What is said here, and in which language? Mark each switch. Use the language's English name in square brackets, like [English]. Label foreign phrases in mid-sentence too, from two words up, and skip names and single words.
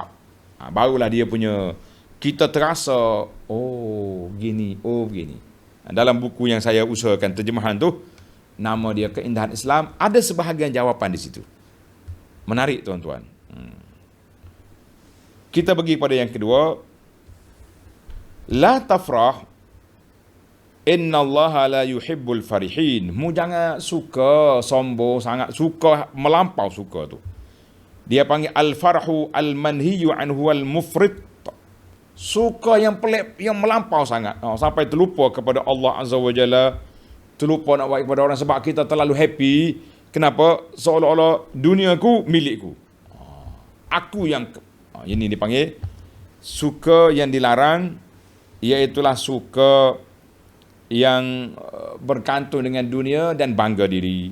[Malay] Barulah dia punya, kita terasa, gini, begini. Dalam buku yang saya usahakan terjemahan tu, nama dia Keindahan Islam, ada sebahagian jawapan di situ. Menarik tuan-tuan. Kita pergi pada yang kedua. [Arabic] لا تفرح إن الله لا يحب الفرحين. [Malay] Mu jangan suka sombong sangat, suka melampau suka tu. Dia panggil [Arabic] الفرح المنهي عنه المفرط. [Malay] Suka yang pelik, yang melampau sangat. Sampai terlupa kepada [Arabic] الله عز وجل. [Malay] Terlupa nak baik kepada orang sebab kita terlalu happy. Kenapa? Seolah-olah duniaku milikku. Aku yang... Ini dipanggil suka yang dilarang, iaitulah suka yang bergantung dengan dunia dan bangga diri.